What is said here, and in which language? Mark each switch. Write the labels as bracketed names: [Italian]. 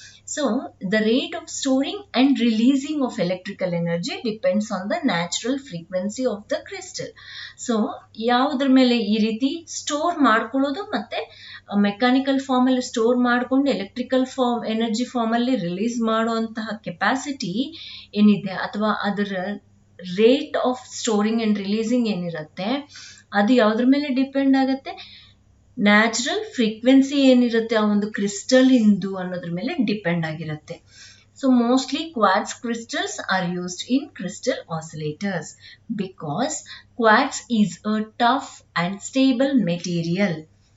[English] So the rate of storing and releasing of electrical energy depends on the natural frequency of the crystal. [Kannada] So ಯಾವುದ್ರ ಮೇಲೆ ಈ ರೀತಿ store ಮಾಡ್ಕೊಳ್ಳೋದು ಮತ್ತೆ mechanical form ಅಲ್ಲಿ store ಮಾಡ್ಕೊಂಡು ಎಲೆಕ್ಟ್ರಿಕಲ್ ಎನರ್ಜಿ ಫಾರ್ಮ್ ಅಲ್ಲಿ ರಿಲೀಸ್ ಮಾಡುವಂತಹ ಕೆಪಾಸಿಟಿ ಏನಿದೆ ಅಥವಾ ಅದರ rate of storing and releasing ಏನಿರುತ್ತೆ ಅದು ಯಾವುದ್ರ ಮೇಲೆ ಡಿಪೆಂಡ್ ಆಗುತ್ತೆ? ನ್ಯಾಚುರಲ್ ಫ್ರೀಕ್ವೆನ್ಸಿ ಏನಿರುತ್ತೆ ಆ ಒಂದು ಕ್ರಿಸ್ಟಲ್ ಇಂದು ಅನ್ನೋದ್ರ ಮೇಲೆ ಡಿಪೆಂಡ್ ಆಗಿರುತ್ತೆ. [English] So mostly quartz crystals are used in crystal oscillators because quartz is a tough and stable material.